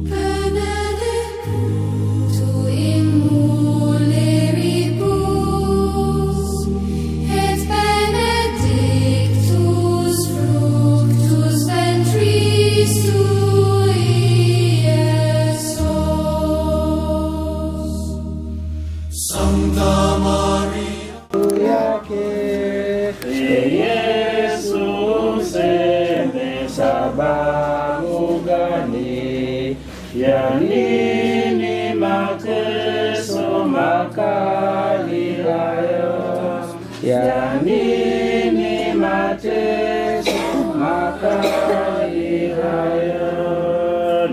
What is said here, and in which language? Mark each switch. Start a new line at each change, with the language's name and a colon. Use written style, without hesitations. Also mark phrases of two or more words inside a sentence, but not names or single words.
Latin: benedictus tu in mulieribus, et benedictus fructus ventris tui, Iesus. Sancta Maria,
Swahili: Jesus sababu gani ya nini mateso makali hayo? Ya nini mateso makali hayo?